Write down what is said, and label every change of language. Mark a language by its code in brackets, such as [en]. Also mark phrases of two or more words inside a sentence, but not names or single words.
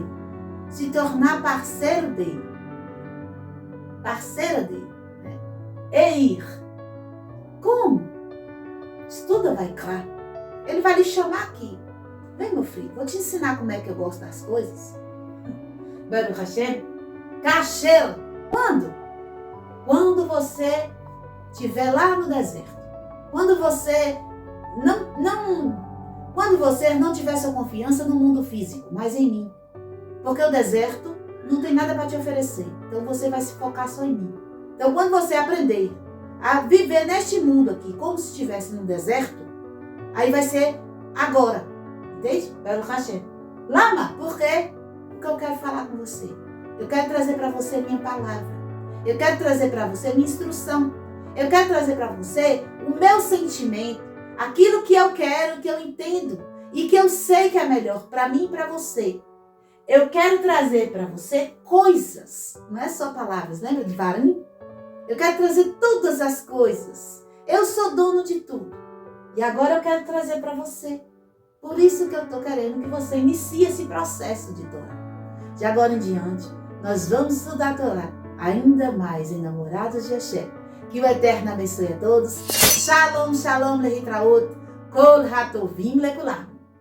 [pt] Se tornar parceiro dele. Parceira dele. Né? Eir. Como? Estuda, vai claro. Ele vai lhe chamar aqui. Vem, meu filho, vou te ensinar como é que eu gosto das coisas. [he] ברוך השם. כשר. [pt] Quando? Quando você estiver lá no deserto. Quando você quando você não tiver sua confiança no mundo físico, mas em mim. Porque o deserto não tem nada para te oferecer. Então você vai se focar só em mim. Então quando você aprender a viver neste mundo aqui, como se estivesse no deserto, aí vai ser agora. Entende? [he] ברוך השם. למה, [pt] por quê? Porque eu quero falar com você. Eu quero trazer para você minha palavra. Eu quero trazer para você minha instrução. Eu quero trazer para você o meu sentimento, aquilo que eu quero, que eu entendo e que eu sei que é melhor para mim e para você. Eu quero trazer para você coisas, não é só palavras, lembra de Varim? Eu quero trazer todas as coisas. Eu sou dono de tudo. E agora eu quero trazer para você. Por isso que eu estou querendo que você inicie esse processo de Torá. De agora em diante, nós vamos estudar a Torá ainda mais em Namorados de Hashem. Que o Eterno abençoe a todos. [he] שלום, שלום, להתראות, כל הטובים לכולם.